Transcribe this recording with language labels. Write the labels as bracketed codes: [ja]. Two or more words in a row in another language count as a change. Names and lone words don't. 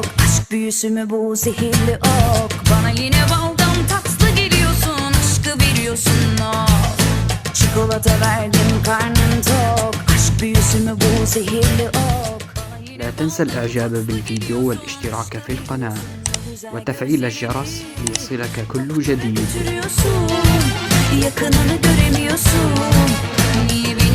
[tr] Aşk büyüsü mü bu, zehirli ok? Bana yine baldan tatlı geliyorsun, aşkı veriyorsun of. Çikolata verdim, karnım tok. Aşk büyüsü mü bu, zehirli ok? [ar] لا تنسى الإعجاب بالفيديو والاشتراك في القناة وتفعيل الجرس ليصلك كل جديد. [tr] Yakınını göremiyorsun, niye